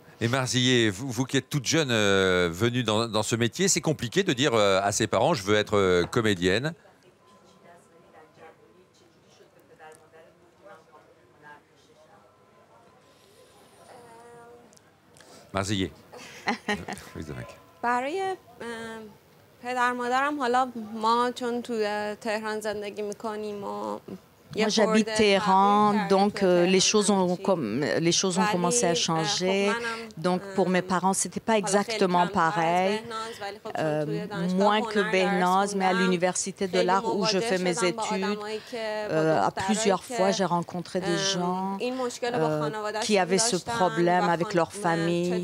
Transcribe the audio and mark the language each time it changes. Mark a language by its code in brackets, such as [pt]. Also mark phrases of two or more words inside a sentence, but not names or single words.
[fr] Et Marzieh, vous qui êtes toute jeune venue dans ce métier, c'est compliqué de dire à ses parents « je veux être comédienne ». Marzieh. [fa] برای پدر مادرم حالا ما چون تو تهران زندگی میکنیم و [fr] Moi, j'habite Téhéran, donc les choses ont commencé à changer. Donc, pour mes parents, ce n'était pas exactement pareil, moins que Behnaz, mais à l'université de l'art où je fais mes études, à plusieurs fois, j'ai rencontré des gens qui avaient ce problème avec leur famille.